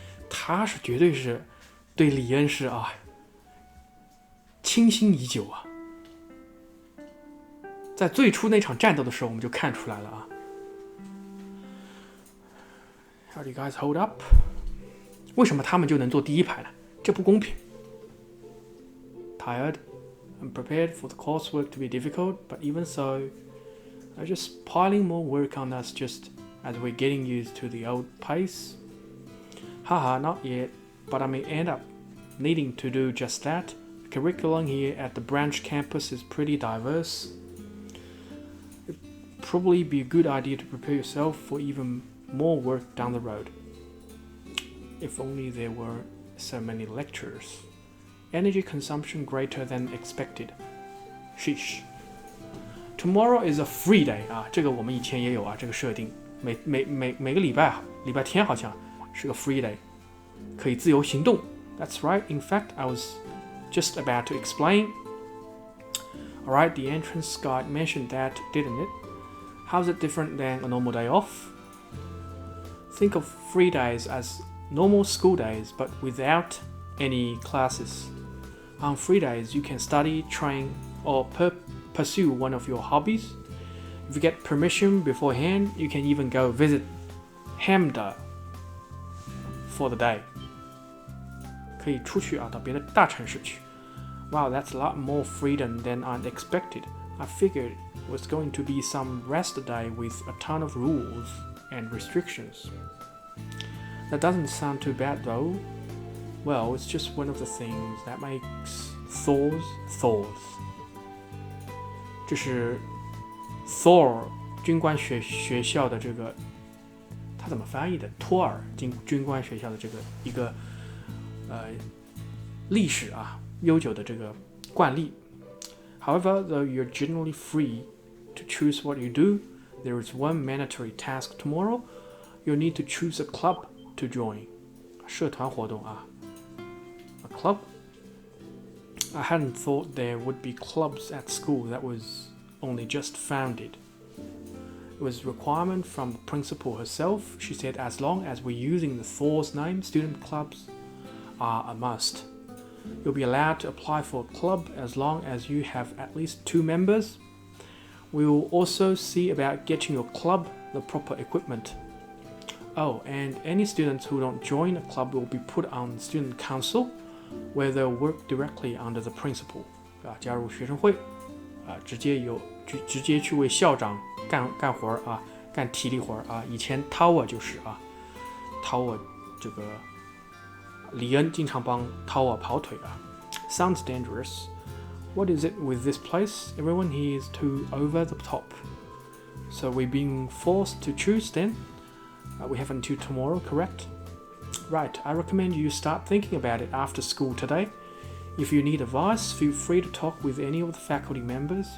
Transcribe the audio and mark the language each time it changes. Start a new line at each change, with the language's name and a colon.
Chinese: 他是绝对是对李恩是啊倾心已久啊。在最初那场战斗的时候，我们就看出来了啊。
English: How do you guys hold up？
Chinese: 为什么他们就能坐第一排呢？这不公平。
English: Tired and prepared for the coursework to be difficult, but even so, they're just piling more work on us just as we're getting used to the old pace. Haha, not yet, but I may end up needing to do just that. The curriculum here at the branch campus is pretty diverse. It'd probably be a good idea to prepare yourself for even more work down the road. If only there were so many lectures. Energy consumption greater than expected. Sheesh. Tomorrow is a free day
Chinese: 啊，这个我们以前也有啊，这个设定，每个礼拜天好像是个 free day， 可以自由行动。
English: That's right. In fact, I was just about to explain. Alright, the entrance guide mentioned that, didn't it? How's it different than a normal day off? Think of free days as normal school days, but without any classes. On free days, you can study, train, or pursue one of your hobbies. If you get permission beforehand, you can even go visit Hamda for the day.
Chinese: 可以出去啊，到别的大城市去。
English: Wow, that's a lot more freedom than I expected. I figured it was going to be some rest day with a ton of rules and restrictions. That doesn't sound too bad though. Well, it's just one of the things that makes Thors Thors.
Chinese: 这是 Thor 军官学校的这个，他怎么翻译的？托尔军官学校的这个一个历史啊，悠久的这个惯例。
English: However, though you're generally free to choose what you do, there is one mandatory task tomorrow. You'll need to choose a club to join.
Chinese: 社团活动啊。
English: A club? I hadn't thought there would be clubs at school that was only just founded. It was a requirement from the principal herself. She said as long as we're using the Thor's name, student clubs are a must. You'll be allowed to apply for a club as long as you have at least 2 members. We will also see about getting your club the proper equipment. Oh, and any students who don't join a club will be put on student council, where they'll work directly under the principal.
Chinese: 加入学生会，直接去为校长干活啊，干体力活啊。以前 Tower 就是啊 ，Tower 这个李恩经常帮 Tower 跑腿啊。
English: Sounds dangerous. What is it with this place? Everyone here is too over the top. So we're being forced to choose then? We have until tomorrow, correct? Right, I recommend you start thinking about it after school today. If you need advice, feel free to talk with any of the faculty members.